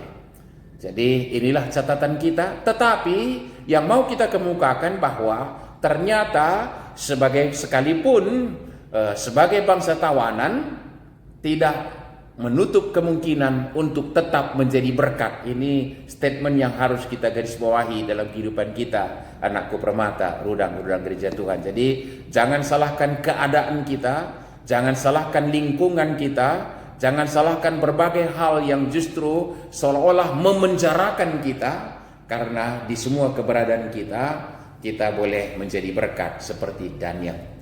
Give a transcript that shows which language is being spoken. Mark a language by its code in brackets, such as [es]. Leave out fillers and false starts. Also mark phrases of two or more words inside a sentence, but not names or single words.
[id] Jadi inilah catatan kita. Tetapi yang mau kita kemukakan bahwa ternyata sekalipun sebagai bangsa tawanan, tidak menutup kemungkinan untuk tetap menjadi berkat. Ini statement yang harus kita garis bawahi dalam kehidupan kita, anakku permata, rudang gereja Tuhan. Jadi jangan salahkan keadaan kita, jangan salahkan lingkungan kita, jangan salahkan berbagai hal yang justru seolah-olah memenjarakan kita, karena di semua keberadaan kita boleh menjadi berkat seperti Daniel.